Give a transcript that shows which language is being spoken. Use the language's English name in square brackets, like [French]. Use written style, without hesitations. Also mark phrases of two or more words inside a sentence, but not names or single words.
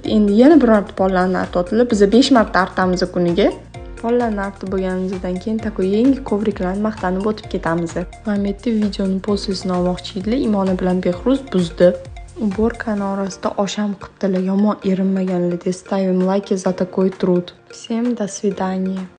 [Uzbek] Endi yana bir marta pollarni artyaptilar. Biz 5 marta artamiz kuniga. Pollarni artib bo'lganimizdan keyin takoy yangi kovriklarni maqtanib o'tib ketamiz. Mana bu yerda videoni posesini olmoqchi edilar. Imona bilan Behruz buzdi. Уборкani orasida osham qildilar. Yomon erinmaganlar. [Russian] Ставим лайки за такой труд. Всем до свидания.